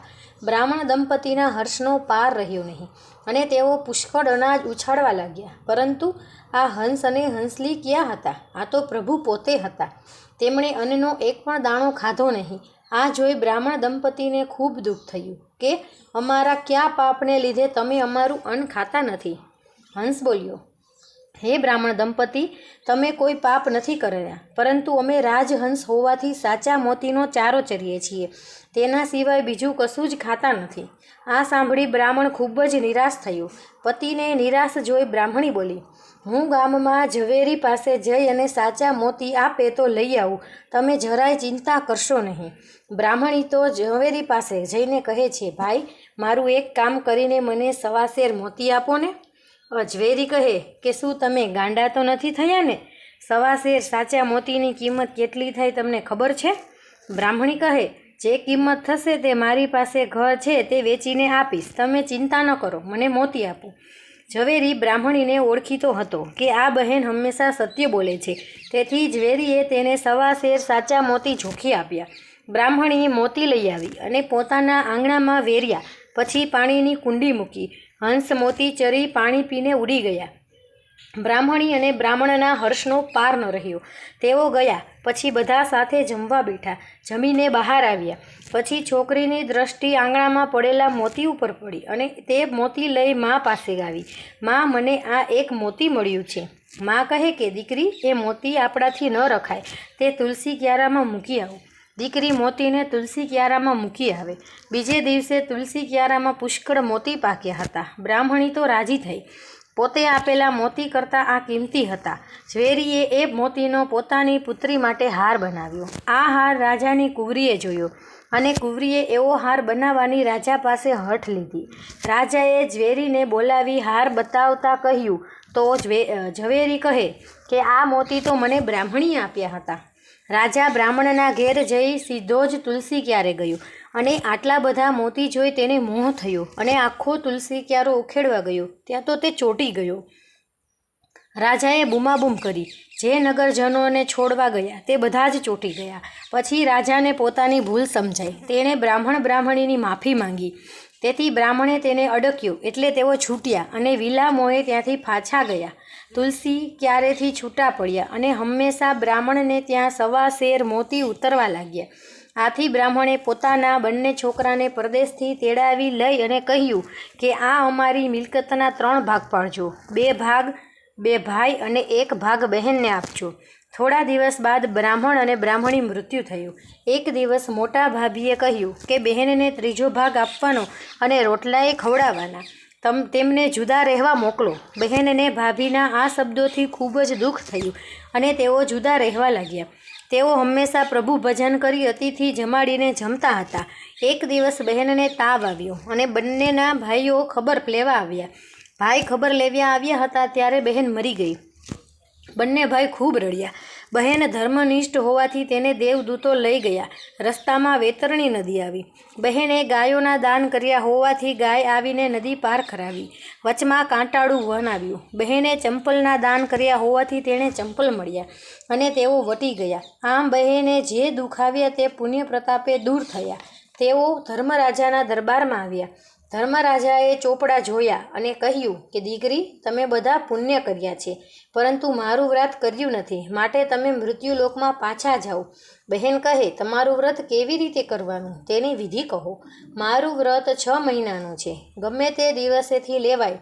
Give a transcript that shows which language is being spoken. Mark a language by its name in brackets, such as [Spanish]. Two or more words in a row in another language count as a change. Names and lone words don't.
[Gujarati] બ્રાહ્મણ દંપતીના હર્ષનો પાર રહ્યો નહીં અને તેઓ પુષ્કળ અનાજ ઉછાળવા લાગ્યા, પરંતુ આ હંસ અને હંસલી ક્યાં હતા? આ તો પ્રભુ પોતે હતા। તેમણે અન્નનો એક પણ દાણો ખાધો નહીં। આ જોઈ બ્રાહ્મણ દંપતીને ખૂબ દુઃખ થયું કે અમારા ક્યાં પાપને લીધે તમે અમારું અન્ન ખાતા નથી? હંસ બોલ્યો, હે બ્રાહ્મણ દંપતિ, તમે કોઈ પાપ નહીં કર્યા, પરંતુ અમે રાજહંસ હોવાથી સાચા મોતીનો ચારો ચરીએ છીએ, તેના સિવાય બીજૂ કશું જ ખાતા નથી। આ સાંભળી બ્રાહ્મણ ખૂબ જ નિરાશ થયો. પતિને નિરાશ જોઈ બ્રાહ્મણી બોલી, હૂં ગામમાં ઝવેરી પાસે જઈ અને સાચા મોતી આપે તો લઈ આવું, તમે જરાય ચિંતા કરશો નહીં। બ્રાહ્મણી તો ઝવેરી પાસે જઈને કહે છે, ભાઈ મારું એક કામ કરીને મને સવાસેર મોતી આપો ને। ઝવેરી કહે કે શૂ તમે ગાંડા તો નહીં થયા ને? સવાસેર સાચા મોતીની કિંમત કેટલી થાય તમને ખબર છે? બ્રાહ્મણી કહે, જે કિંમત થશે તે મારી પાસે ઘર છે તે વેચીને આપીશ, તમે ચિંતા ન કરો, મને મોતી આપો। ઝવેરી બ્રાહ્મણીને ઓળખીતો હતો કે આ બહેન હમેશા સત્ય બોલે છે, તેથી ઝવેરીએ તેને સવાસેર સાચા મોતી ઝોખી આપ્યા। બ્રાહ્મણી મોતી લઈ આવી અને પોતાના આંગણામાં વેર્યા, પછી પાણીની કુંડી મૂકી। હંસ મોતી ચરી પાણી પીને ઉડી ગયા. બ્રાહ્મણી અને બ્રાહ્મણના હર્ષનો પાર ન રહ્યો। તેઓ ગયા પછી બધા સાથે જમવા બેઠા. જમીને બહાર આવ્યા પછી છોકરીની દૃષ્ટિ આંગણામાં પડેલા મોતી ઉપર પડી અને તે મોતી લઈ માં પાસે આવી। માં, મને આ એક મોતી મળ્યું છે। માં કહે કે દીકરી, એ મોતી આપણાથી ન રખાય, તે તુલસી ક્યારામાં મૂકી આવ। દીકરી મોતીને તુલસી ક્યારામાં મૂકી આવે. બીજે દિવસે તુલસી ક્યારામાં પુષ્કળ મોતી પાક્યા હતા। બ્રાહ્મણી તો રાજી થઈ। પોતે આપેલા મોતી કરતા આ કિંમતી હતા. ઝવેરીએ એ મોતીનો પોતાની પુત્રી માટે હાર બનાવ્યો। આ હાર રાજાની કુંવરીએ જોયો અને કુંવરીએ એવો હાર બનાવવાની રાજા પાસે હઠ લીધી। રાજાએ ઝવેરીને બોલાવી હાર બતાવતા કહ્યું તો ઝવેરી કહે કે આ મોતી તો મને બ્રાહ્મણીએ આપ્યા હતા। રાજા બ્રાહ્મણના ઘેર જઈ સીધો જ તુલસી ક્યારે ગયો અને આટલા બધા મોતી જોઈ તેને મોહ થયો અને આખો તુલસી ક્યારો ઉખેડવા ગયો ત્યાં તો તે ચોટી ગયો। રાજાએ બૂમાબૂમ કરી। જે નગરજનોને છોડવા ગયા તે બધા જ ચોટી ગયા। પછી રાજાને પોતાની ભૂલ સમજાઈ. તેણે બ્રાહ્મણ બ્રાહ્મણીની માફી માંગી। તેથી બ્રાહ્મણે તેને અડક્યો એટલે તેઓ છૂટ્યા અને વિલા મોહે ત્યાંથી પાછા ગયા। તુલસી ક્યારેથી છૂટા પડ્યા અને હમેશા બ્રાહ્મણને ત્યાં સવાસેર મોતી ઉતરવા લાગ્યા। આથી બ્રાહ્મણે પોતાના બંને છોકરાને પરદેશથી તેડાવી લઈ અને કહ્યું કે આ અમારી મિલકતના 3 ભાગ પાડજો, 2 ભાગ 2 ભાઈ અને 1 ભાગ બહેનને આપજો। થોડા દિવસ બાદ બ્રાહ્મણ અને બ્રાહ્મણી મૃત્યુ થયું। એક દિવસ મોટા ભાભીએ કહ્યું કે બહેનને 3જો ભાગ આપવાનો અને રોટલાએ ખવડાવાના, તેમને જુદા રહવા મોકલો। બહેનને ભાભીના આ શબ્દોથી ખૂબ જ દુખ થયું અને તેઓ જુદા રહવા લાગ્યા। તેઓ હમેશા પ્રભુ ભજન કરી અતિથિ જમાડીને જમતા હતા। એક દિવસ બહેનને તાવ આવ્યો અને બંનેના ભાઈઓ ખબર લેવા આવ્યા। ભાઈ ખબર લેવા આવ્યા હતા ત્યારે બહેન મરી ગઈ। બંને ભાઈ ખૂબ રડ્યા। બહેન ધર્મનિષ્ઠ હોવાથી તેને દેવદૂતો લઈ ગયા। રસ્તામાં વેતરણી નદી આવી. બહેને ગાયોના દાન કર્યા હોવાથી ગાય આવીને નદી પાર કરાવી। વચમાં કાંટાળું વન આવ્યું. બહેને ચંપલના દાન કર્યા હોવાથી તેણે ચંપલ મળ્યા અને તેઓ વટી ગયા। આમ બહેને જે દુખ આવ્યા તે પુણ્ય પ્રતાપે દૂર થયા। તેઓ ધર્મરાજાના દરબારમાં આવ્યા। ધર્મરાજાએ ચોપડા જોયા અને કહ્યું કે દીકરી, તમે બધા પુણ્ય કર્યા છે, પરંતુ મારું વ્રત કર્યું નથી, માટે તમે મૃત્યુલોકમાં પાછા જાઓ. બહેન કહે, તમારું વ્રત કેવી રીતે કરવાનું તેની વિધિ કહો. મારું વ્રત 6 મહિનાનું છે, ગમે તે દિવસેથી લેવાય.